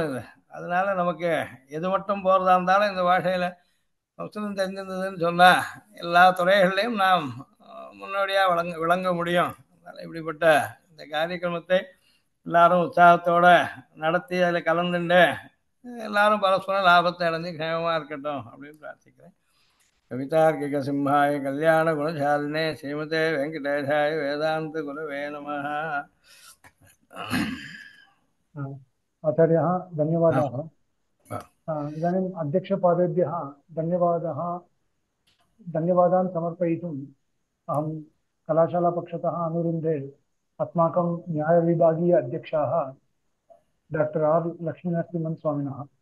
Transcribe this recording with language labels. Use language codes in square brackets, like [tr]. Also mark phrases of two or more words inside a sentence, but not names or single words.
[ta] இது அதனால நமக்கு எது மட்டும் போகிறதா இருந்தாலும் இந்த பாஷையில் சம்ஸ்கிருதம் தெரிஞ்சிருந்ததுன்னு சொன்னால் எல்லா துறைகள்லையும் நாம் முன்னோடியாக விளங்க முடியும். அதனால் இப்படிப்பட்ட இந்த காரியக்கிரமத்தை எல்லாரும் உற்சாகத்தோடு நடத்தி அதில் கலந்துண்டு எல்லாரும் பரஸ்பர லாபத்தை அடைஞ்சு க்ஷேமமாக இருக்கட்டும் அப்படின்னு பிரார்த்திக்கிறேன். [sa] कवितार्किक सिंहाय कल्याण गुणशालिने श्रीमते वेङ्कटेशाय वेदान्त गुरवे नमः. आचार्यः धन्यवादाः. इदानीम् अध्यक्षपादेभ्यः धन्यवादान् समर्पयितुम् अहं कलाशालापक्षतः अनुरुन्धे अस्माकं न्यायविभागीय अध्यक्षाः डॉक्टर आर् लक्ष्मीनरसिंहस्वामिनः.